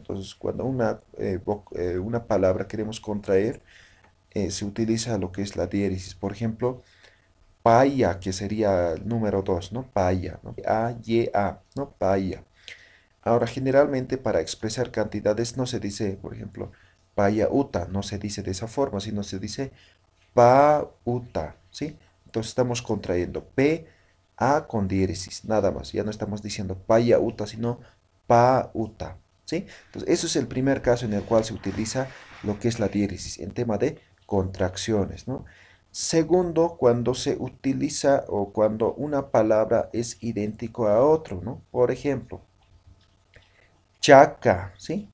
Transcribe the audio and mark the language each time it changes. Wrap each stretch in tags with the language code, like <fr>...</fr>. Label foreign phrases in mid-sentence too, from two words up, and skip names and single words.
<es>Entonces, cuando una palabra queremos contraer, se utiliza lo que es la diéresis. Por ejemplo, paya, que sería el número 2, ¿no? Paya, ¿no? A, ¿no? Paya. Ahora, generalmente para expresar cantidades no se dice, por ejemplo,</es> <ay>paya uta,</ay> <es>no se dice de esa forma, sino se dice</es> <ay>pa uta,</ay> <es>¿sí? Entonces estamos contrayendo P, A con diéresis, nada más. Ya no estamos diciendo</es> <ay>paya uta,</ay> <es>sino</es> <ay>pa uta,</ay> <es>¿sí? Entonces, eso es el primer caso en el cual se utiliza lo que es la diéresis, en tema de contracciones, ¿no? Segundo, cuando se utiliza o cuando una palabra es idéntico a otro, ¿no? Por ejemplo, chaca, ¿sí?</es>